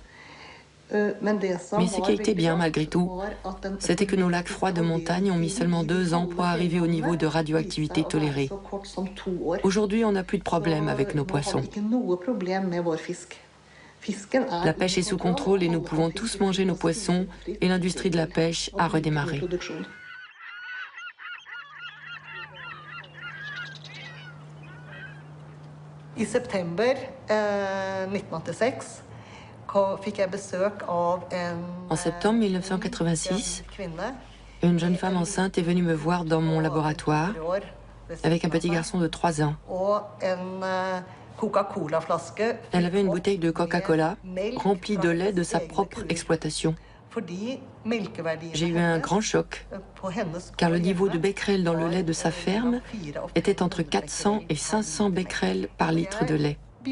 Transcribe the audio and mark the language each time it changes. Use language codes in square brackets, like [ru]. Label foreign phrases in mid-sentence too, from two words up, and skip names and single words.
[fr] Mais ce qui a été bien malgré tout, c'était que nos lacs froids de montagne ont mis seulement 2 ans pour arriver au niveau de radioactivité toléré. Aujourd'hui, on n'a plus de problème avec nos poissons. La pêche est sous contrôle et nous pouvons tous manger nos poissons et l'industrie de la pêche a redémarré. [no] I september 1986 fikk jeg besøk av [fr] En septembre 1986, une jeune femme enceinte est venue me voir dans mon laboratoire avec un petit garçon de 3 ans. Elle avait une bouteille de Coca-Cola remplie de lait de sa propre exploitation. J'ai eu un grand choc, car le niveau de becquerel dans le lait de sa ferme était entre 400 et 500 becquerels par litre de lait.